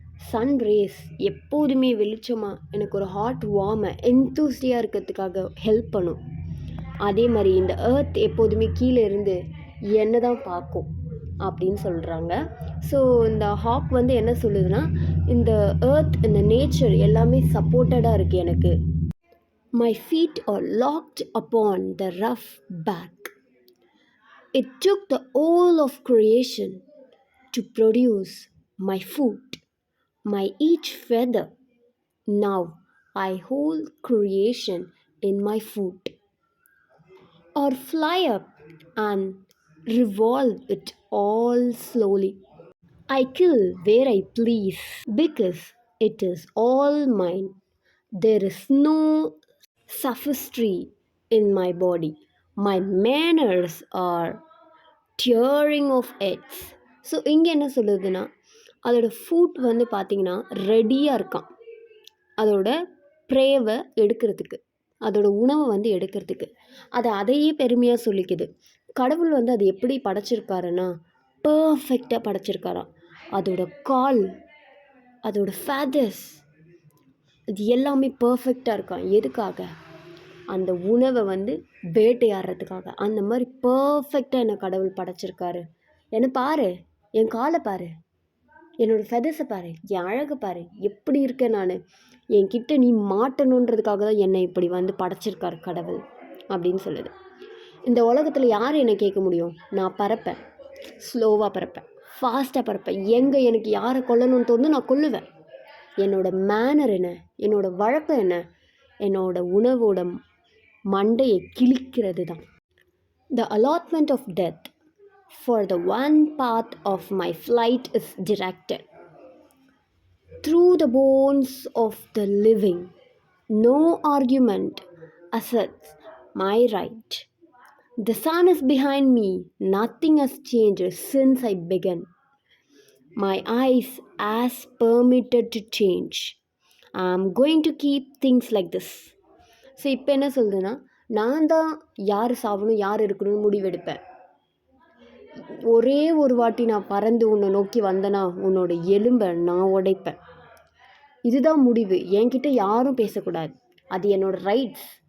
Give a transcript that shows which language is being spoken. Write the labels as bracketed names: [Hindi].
[Tamil] Sun race எப்போதுமே வெளிச்சமாக எனக்கு ஒரு ஹாட் வார்மை எந்தூசியாக இருக்கிறதுக்காக ஹெல்ப் பண்ணும். அதே மாதிரி இந்த எர்த் எப்போதுமே கீழே இருந்து என்ன தான் பார்க்கும் அப்படின்னு சொல்கிறாங்க. ஸோ இந்த ஹாக் வந்து என்ன சொல்லுதுன்னா, இந்த எர்த், இந்த நேச்சர் எல்லாமே சப்போர்ட்டடாக இருக்குது எனக்கு. [English] My feet are locked upon the rough back. It took the whole of creation to produce my food, my each feather. Now I hold creation in my foot, or fly up and revolve it all slowly. I kill where I please because it is all mine. There is no sophistry in my body. My manners are tearing of heads. [Tamil] So இங்கே என்ன சொல்லுதுன்னா, அதோட food வந்து பார்த்திங்கன்னா ரெடியாக இருக்கான் அதோட ப்ரேவை எடுக்கிறதுக்கு, அதோட உணவை வந்து எடுக்கிறதுக்கு. அதையே பெருமையாக சொல்லிக்குது. கடவுள் வந்து அது எப்படி படைச்சிருக்காருன்னா பர்ஃபெக்டாக படைச்சிருக்காராம். அதோட கால், அதோட ஃபேதர்ஸ், இது எல்லாமே பர்ஃபெக்டாக இருக்கான். எதுக்காக? அந்த உணவை வந்து வேட்டையாடுறதுக்காக. அந்த மாதிரி பர்ஃபெக்டாக என்னை கடவுள் படைச்சிருக்காரு. என்னை பாரு, என் காலை பாரு, என்னோடய ஃபெதர்ஸை பாரு, என் அழகை பாரு, எப்படி இருக்கேன் நான். என்கிட்ட நீ மாட்டணுன்றதுக்காக தான் என்னை இப்படி வந்து படைச்சிருக்காரு கடவுள் அப்படின்னு சொல்லுது. இந்த உலகத்தில் யார் என்னை கேட்க முடியும்? நான் பறப்பேன், ஸ்லோவாக பறப்பேன், ஃபாஸ்ட்டாக பறப்பேன். எங்கே எனக்கு யாரை கொல்லணும்னு தோணுது நான் கொல்லுவேன். என்னோடய மேனர் என்ன, என்னோடய வழக்கம் என்ன, என்னோடய உணவோட மண்டையை கிழிக்கிறது தான். [English] The allotment of death for the one path of my flight is directed through the bones of the living. No argument asserts my right. The sun is behind me. Nothing has changed since I began. My eyes as permitted to change. I am going to keep things like this. [Tamil] So இப்போ என்ன சொல்லுதுன்னா, நான் தான் யார் சாவணும் யார் இருக்கணும்னு முடிவெடுப்பேன். ஒரே ஒரு வாட்டி நான் பறந்து உன்னை நோக்கி வந்தேன்னா உன்னோட எலும்பை நான் உடைப்பேன். இதுதான் முடிவு. என்கிட்ட யாரும் பேசக்கூடாது. அது என்னோடய ரைட்ஸ்.